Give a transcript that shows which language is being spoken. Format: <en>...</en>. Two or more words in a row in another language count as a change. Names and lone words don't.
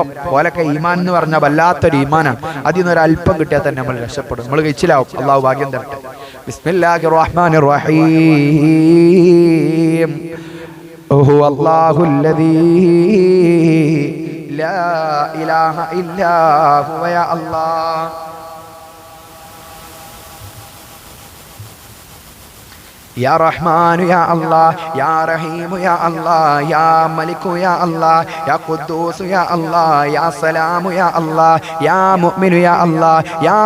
<ml>ഓലൊക്കെ ഈമാൻ എന്ന് പറഞ്ഞാൽ വല്ലാത്തൊരു ഈമാനാണ്. അതിൽ നിന്ന് ഒരല്പം കിട്ടിയാൽ തന്നെ നമ്മൾ രക്ഷപ്പെടും, നമ്മൾ കഴിച്ചിലാവും. അള്ളാഹു ഭാഗ്യം തരട്ടെ.</ml> <ar>بسم الله الرحمن الرحيم. هو الله الذي لا إله إلا هو يا الله. يا رحمن يا الله يا رحيم يا الله يا ملك يا الله يا قدوس يا الله يا سلام يا الله يا مؤمن يا الله يا</ar>